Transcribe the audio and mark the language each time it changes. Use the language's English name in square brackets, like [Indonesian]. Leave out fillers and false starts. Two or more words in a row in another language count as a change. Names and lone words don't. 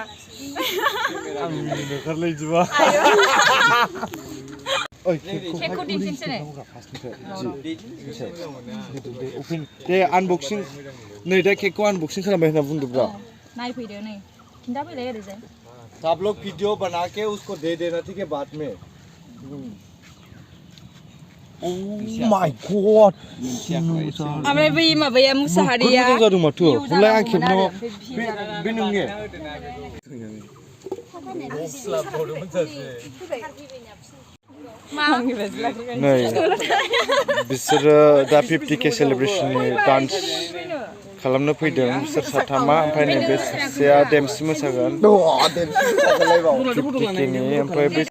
[Bodo] आं ओंखारलाय दिबा केकखौ दिन्थिनोसै दे आनबक्सिं नै दा केकखौ आनबक्सिं खालामबाय होनना बुंदोब्रा नायफैदो नै खिन्थाफैलाय ओरैजाय [Hindi] सब लोग वीडियो बना के उसको दे देना ठीक है बाद में [English] Oh my god [Bodo] ओमफ्राय बै माबाया मुसाहारिया मोजां जादों माथो बुलाय आं खेबनांगौ बे नोंनि मस्ला बर'मोन सासे नै बिसोरो दा 50K सेलेब्रेशननि डान्स खालामनो फैदों बिसोर साथामा ओमफ्राय नैबे सासेया देमसि मोसागोन 50Kनि ओमफ्राय बे